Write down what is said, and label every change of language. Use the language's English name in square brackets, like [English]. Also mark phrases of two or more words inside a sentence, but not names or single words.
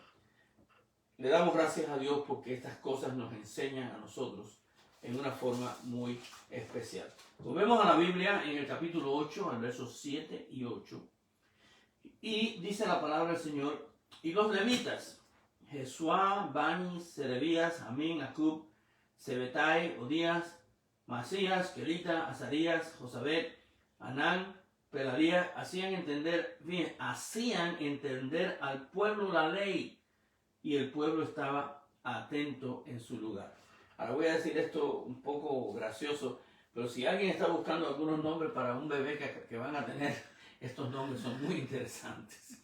[Spanish] Le damos gracias a Dios porque estas cosas nos enseñan a nosotros en una forma muy especial. Volvemos a la Biblia en el capítulo 8, al versos 7 y 8. Y dice la palabra del Señor, y los levitas, Jesuá, Bani, Serebías, Amín, Acub, Sebetai, Odías, Masías, Kelita, Azarías, Josabet, Anán, Pelarías, hacían entender al pueblo la ley, y el pueblo estaba atento en su lugar. Ahora voy a decir esto un poco gracioso, pero si alguien está buscando algunos nombres para un bebé que van a tener, estos nombres son muy interesantes.